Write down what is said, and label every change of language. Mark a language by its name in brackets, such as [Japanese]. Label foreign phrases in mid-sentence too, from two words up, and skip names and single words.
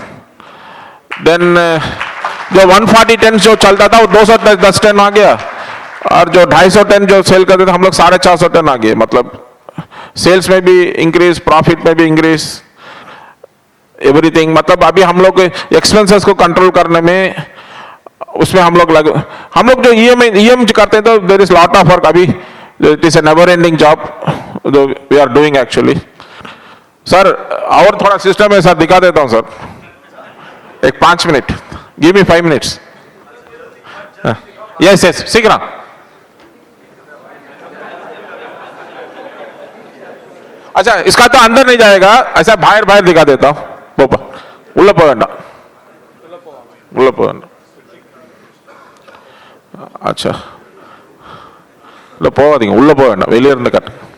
[Hindi] देन जो 140 टन जो चलता था वो 210 टन आ गया, और जो 250 टन जो सेल करते थे हम लोग 450 टन आ गए। मतलब सेल्स में भी इंक्रीज, प्रॉफिट में भी इंक्रीज, एवरीथिंग। मतलब अभी हम लोग एक्सपेंसेस को कंट्रोल करने में, उसमें हम लोग जो EM करते हैं, तो [English] there is lot of work. अभी it is a never ending job we are doing actually. [Hindi] सर और थोड़ा सिस्टम है सर, दिखा देता हूं सर, एक 5 मिनट, [English] give me 5 minutes. yes yes, [Hindi] सीख रहा। अच्छा, इसका तो अंदर नहीं जाएगा, ऐसा बाहर बाहर दिखा देता हूं। [Tamil] உள்ள போகாண்டா, अच्छा போகாதீங்க, உள்ள போக வேண்டாம், வெளியே இருந்து கட்டு.